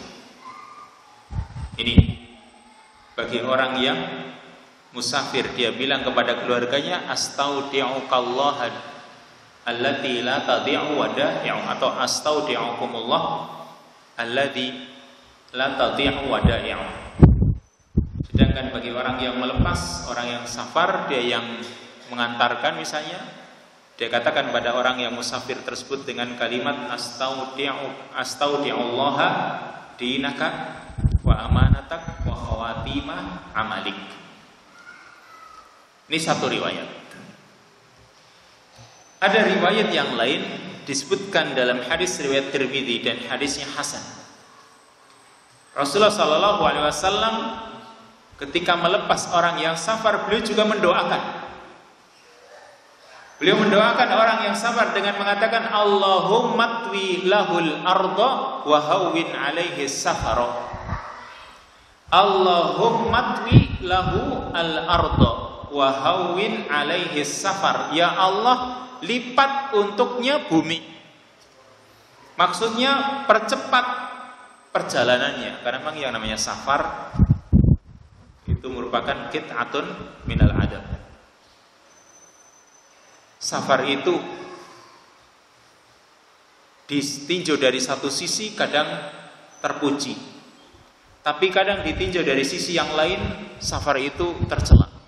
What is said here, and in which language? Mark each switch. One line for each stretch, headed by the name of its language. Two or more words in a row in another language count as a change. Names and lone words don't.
Indonesian: Ini bagi orang yang musafir, dia bilang kepada keluarganya
Arabic: أستودعك الله التي لا تضيع ودائعه,
Indonesian: atau
Arabic: أستودعكم الله الذي لا تضيع ودائعه.
Indonesian: Sedangkan bagi orang yang melepas, orang yang safar, dia yang mengantarkan misalnya, dia katakan pada orang yang musafir tersebut dengan kalimat
Arabic: أستودع الله دينك وأمانتك وخواتيم عملك.
Indonesian: Ini satu riwayat. Ada riwayat yang lain disebutkan dalam hadis riwayat Tirmidzi dan hadisnya hasan. Rasulullah sallallahu alaihi wasallam ketika melepas orang yang safar, beliau juga mendoakan. Beliau mendoakan orang yang safar dengan mengatakan
Arabic: اللهم اطو له الأرض وهون عليه السفر. اللهم اطو له الأرض وهون عليه السفر.
Indonesian: Ya Allah, lipat untuknya bumi. Maksudnya percepat perjalanannya, karena memang yang namanya safar itu merupakan
Arabic: قطعة من العذاب.
Indonesian: Safar itu ditinjau dari satu sisi kadang terpuji, tapi kadang ditinjau dari sisi yang lain safar itu tercela.